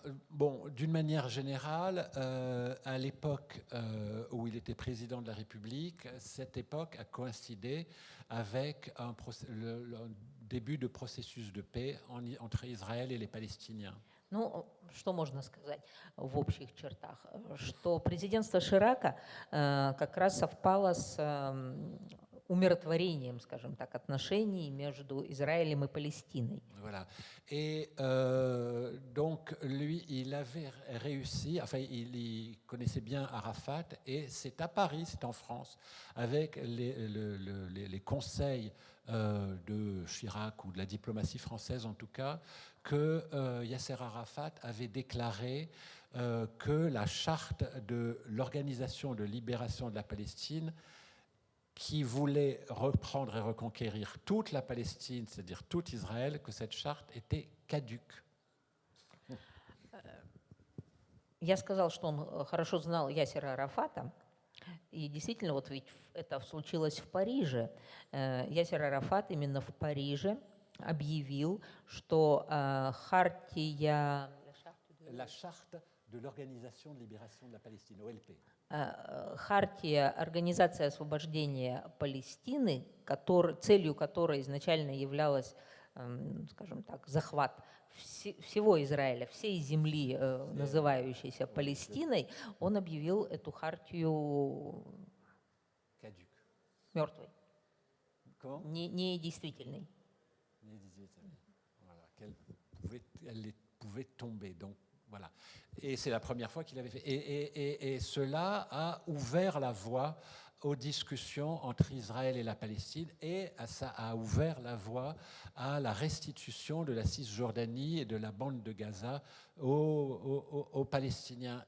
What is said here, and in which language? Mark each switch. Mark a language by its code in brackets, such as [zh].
[fr] Bon, d'une manière générale, à l'époque où il était président de la République, cette époque a coïncidé avec le début de processus de paix entre Israël et les Palestiniens. [ru] Ну, что можно сказать в общих чертах? Что президентство Ширака как раз совпало с умиротворением, скажем так, отношений между Израилем и Палестиной. [fr] Voilà. Et donc, lui, il avait réussi, enfin, il connaissait bien Arafat, et c'est à Paris, c'est en France, avec les conseils de Chirac ou de la diplomatie française en tout cas, que Yasser Arafat avait déclaré que la charte de l'Organisation de libération de la Palestine, qui voulait reprendre et reconquérir toute la Palestine, c'est-à-dire tout Israël, que cette charte était caduque. [ru] Я сказал, что он хорошо знал Ясера Арафата, и действительно, вот ведь это случилось в Париже. Ясер Арафат именно в Париже объявил, что хартия... [fr] La charte de l'Organisation de libération de la Palestine, OLP. [ru] Хартия Организации освобождения Палестины, целью которой изначально являлась, скажем так, захват всего Израиля, всей земли, называющейся Палестиной, он объявил эту хартию мертвой, недействительной. [fr] Voilà, elle pouvait tomber. Donc, voilà. Et c'est la première fois qu'il avait fait. Et cela a ouvert la voie aux discussions entre Israël et la Palestine, et ça a ouvert la voie à la restitution de la Cisjordanie et de la bande de Gaza aux Palestiniens.